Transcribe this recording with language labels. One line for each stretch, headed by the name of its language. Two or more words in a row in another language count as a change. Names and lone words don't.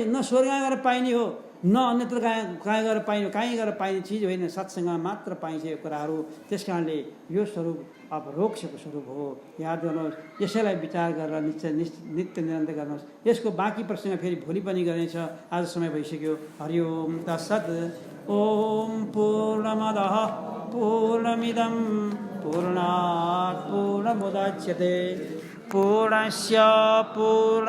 Nepali: न स्वर्ग गएर पाइने हो, न अन्यत्र कहाँ गएर पाइने, कहीँ गएर पाइने चिज होइन। सत्सङ्गमा मात्र पाइन्छ यो कुराहरू। त्यस कारणले यो स्वरूप अपरोक्षको स्वरूप हो। याद गर्नुहोस्, यसैलाई विचार गरेर नित्य निरन्तर गर्नुहोस्। यसको बाँकी प्रसङ्ग फेरि भोलि पनि गर्नेछ। आज समय भइसक्यो।
Sanskrit: हरि ओम तत्सत्। ओम पूर्णमदः पूर्णमिदं पूर्णात् पूर्णमुदच्यते पूर्णस्य पूर्ण